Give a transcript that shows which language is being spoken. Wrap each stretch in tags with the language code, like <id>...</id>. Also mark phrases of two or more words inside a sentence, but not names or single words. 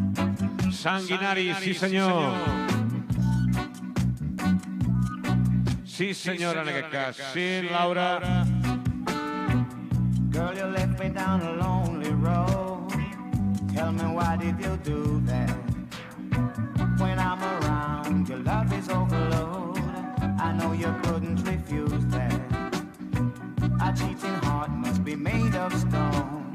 <ca>Sanguinari, sí senyor. Sí, senyora, en aquest cas. Sí, Laura.</ca> <en>Girl, you left me down a lonely road. Tell me why did you do that? When I'm around, your love is overload. I know you couldn't refuse that. A cheating heart must be made of stone.</en>